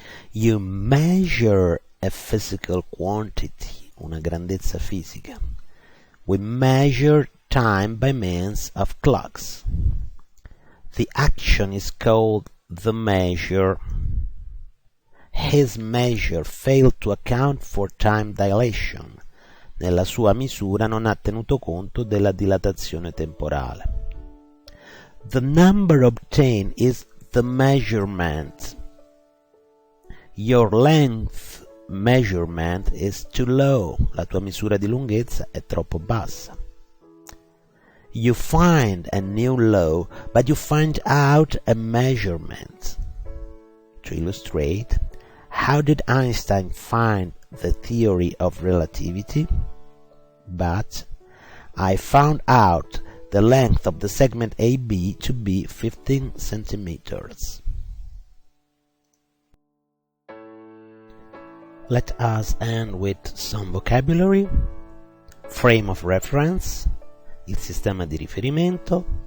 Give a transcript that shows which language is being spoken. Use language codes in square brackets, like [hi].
[en] You measure a physical quantity, [it] una grandezza fisica. [en] We measure time by means of clocks. The action is called the measure. His measure failed to account for time dilation. [it] Nella sua misura non ha tenuto conto della dilatazione temporale. [en] The number obtained is the measurement. Your length measurement is too low. [it] La tua misura di lunghezza è troppo bassa. [en] You find a new law, but you find out a measurement. To illustrate, how did Einstein find the theory of relativity? But I found out the length of the segment AB to be 15 centimeters. Let us end with some vocabulary. Frame of reference, [it] il sistema di riferimento.